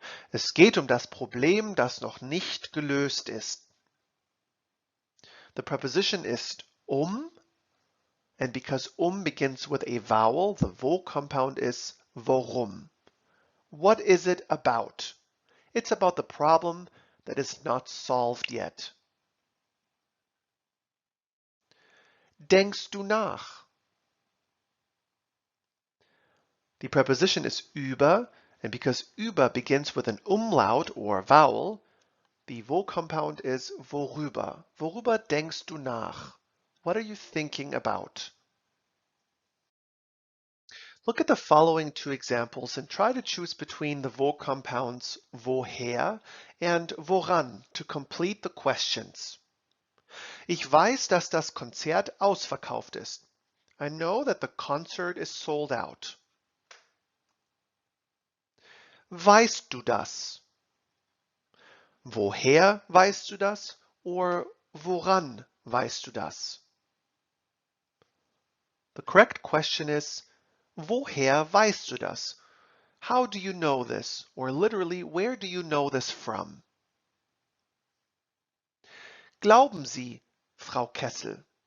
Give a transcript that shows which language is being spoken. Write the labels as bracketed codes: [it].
[de] Es geht das Problem, das noch nicht gelöst ist. [en] The preposition is and because begins with a vowel, the wo compound is worum. What is it about? It's about the problem that is not solved yet. [de] Denkst du nach? [en] The preposition is über, and because über begins with an umlaut or vowel, the wo compound is worüber. [de] Worüber denkst du nach? [en] What are you thinking about? Look at the following two examples and try to choose between the wo compounds woher and woran to complete the questions. [de] Ich weiß, dass das Konzert ausverkauft ist. [en] I know that the concert is sold out. [de] Weißt du das? Woher weißt du das? Or woran weißt du das? [en] The correct question is, [de] woher weißt du das? [en] How do you know this? Or literally, where do you know this from? [de] Glauben Sie, Frau Kessel?